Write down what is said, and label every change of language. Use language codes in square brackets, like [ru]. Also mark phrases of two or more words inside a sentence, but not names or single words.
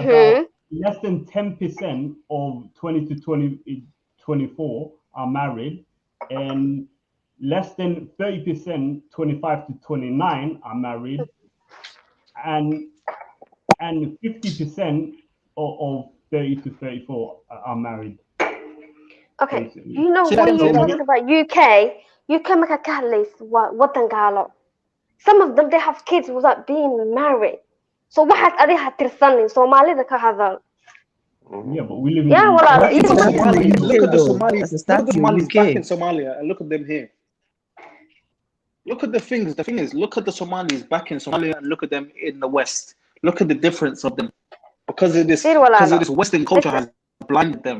[en] About less than 10% of 20 to 24 are married, and less than 30%, 25 to 29 are married, and 50% of 30 to 34 are married. Okay. Basically. You know when you talking about UK [so] marka ka hadlaysa waa wadan gaalo. [en] Some of them they have kids without being married. [so] So waxaad adiga tirsanin Soomaalida ka hadal. [en] Yeah, but we live in Yeah, the well, look at the Somalis back in Somalia and look at them here. Look at the things. The thing is, look at the Somalis back in Somalia and look at them in the West. Look at the difference of them because of this Western culture has blinded them.